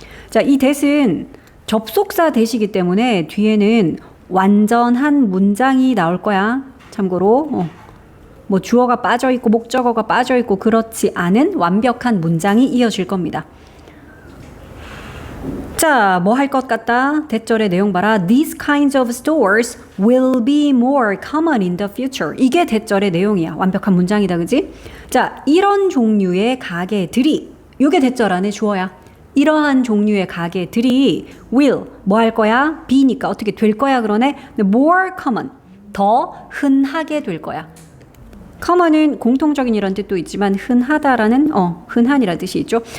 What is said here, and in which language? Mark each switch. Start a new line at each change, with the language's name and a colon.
Korean: 자, 이 that은 접속사 that이기 때문에 뒤에는 완전한 문장이 나올 거야. 참고로 뭐 주어가 빠져 있고 목적어가 빠져 있고 그렇지 않은 완벽한 문장이 이어질 겁니다. 자, 뭐 할 것 같다? 대절의 내용 봐라.
English: These kinds of stores will be more common in the future.
Korean: 이게 대절의 내용이야. 완벽한 문장이다, 그지? 자, 이런 종류의 가게들이, 이게 대절 안에 주어야. 이러한 종류의 가게들이 will, 뭐 할 거야? be니까 어떻게 될 거야 그러네? more common, 더 흔하게 될 거야. common은 공통적인 이런 뜻도 있지만 흔하다라는 흔한이라는 뜻이 있죠.